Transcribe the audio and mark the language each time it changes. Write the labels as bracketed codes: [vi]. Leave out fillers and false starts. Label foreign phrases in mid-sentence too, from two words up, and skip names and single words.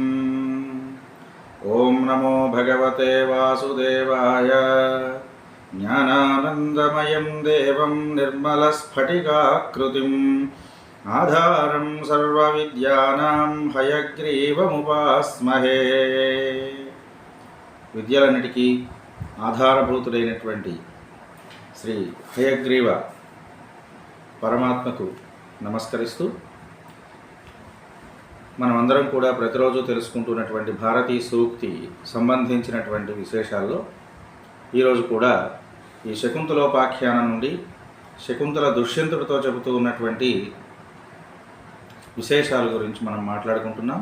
[sa] ओं नमो भगवते वासुदेवाय। ज्ञानानन्दमयं देवं निर्मलस्फटिकाकृतिम् आधारं सर्वविद्यानां हयग्रीवमुपास्महे। [te] విద్యలన్నిటికీ ఆధారభూతుడైనటువంటి శ్రీ హయగ్రీవ పరమాత్మకు నమస్కరిస్తూ మనమందరం కూడా ప్రతిరోజు తెలుసుకుంటున్నటువంటి భారతీ సూక్తి సంబంధించినటువంటి విశేషాల్లో ఈరోజు కూడా ఈ శకుంతలోపాఖ్యానం నుండి శకుంతల దుష్యంతుడితో చెబుతూ ఉన్నటువంటి విశేషాల గురించి మనం మాట్లాడుకుంటున్నాం.